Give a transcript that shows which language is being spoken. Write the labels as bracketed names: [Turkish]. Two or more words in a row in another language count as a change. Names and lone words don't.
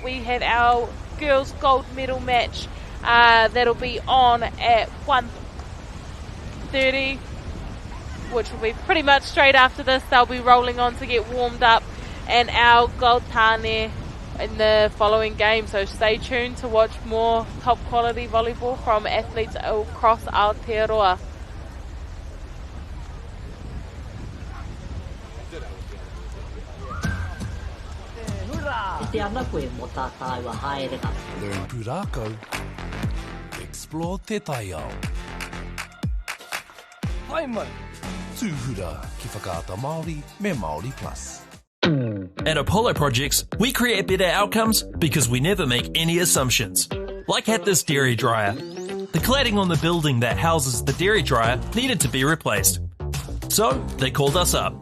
[English] We have our girls gold medal match that'll be on at 1:30, which will be pretty much straight after this. They'll be rolling on to get warmed up, and our gold tāne in the following game. So stay tuned to watch more top quality volleyball from athletes across Aotearoa. Learn pūrākau. [Māori] Explore te taiao. Hai mai. Tūhura ki Whakaata Māori me Māori Plus. [English] At Apollo Projects, we create better outcomes because we never make any assumptions. Like at this dairy dryer. The cladding on the building that houses the dairy dryer needed to be replaced. So they called us up.